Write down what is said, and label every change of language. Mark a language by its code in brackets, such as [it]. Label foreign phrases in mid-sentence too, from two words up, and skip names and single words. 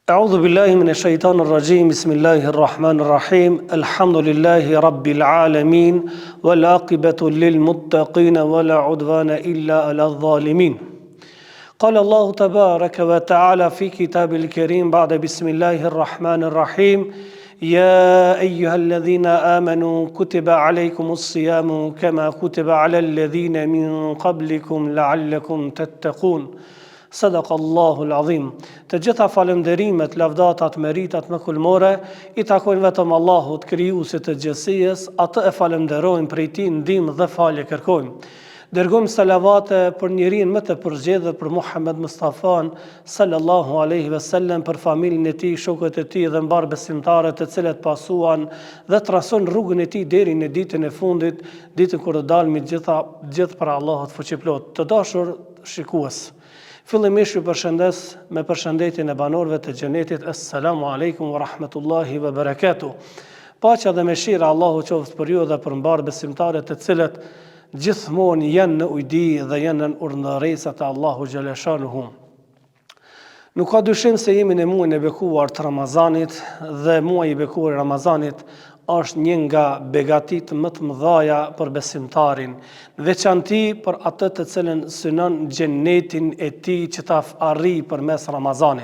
[ar] أعوذ بالله من الشيطان الرجيم بسم الله الرحمن الرحيم الحمد لله رب العالمين والعاقبة للمتقين ولا عدوان إلا على الظالمين قال الله تبارك وتعالى في كتاب الكريم بعد بسم الله الرحمن الرحيم يا أيها الذين آمنوا كتب عليكم الصيام كما كتب على الذين من قبلكم لعلكم تتقون صدق الله العظيم. [sq] Të gjitha falënderimet, lavdatat, meritat më kulmore i takojnë vetëm Allahut, krijuesit të gjithësisë, atë e falenderojmë, prej tij ndihmë dhe falje kërkojmë. Dërgojmë salavate për njeriu më të përgjedhur, për Muhammed Mustafa [ar] صلى الله عليه وسلم, [sq] për familjen e tij, shokët e tij dhe mbar besimtarët të cilët pasuan dhe trason rrugën e tij deri në ditën e fundit, ditën kur do dalmi gjithë para Allahut fuqiplot. Të dashur shikues, fillimisht ju përshëndes me përshëndetjen e banorëve të xhenetit. [ar] السلام عليكم ورحمة الله وبركاته. [sq] Paqja dhe mëshira Allahu qoftë për ju dhe për mbar besimtarët të cilët gjithmonë janë në ujdi dhe janë në urdhëresat e [ar] الله جل شأنه. [sq] Nuk ka dyshim se jemi në muajin e bekuar të Ramazanit dhe muaji i bekuar i Ramazanit është një nga begatit më të mëdhaja për besimtarin, veçanti për atë të cilën synon xhenetin e tij që ta arrijë përmes Ramazanit.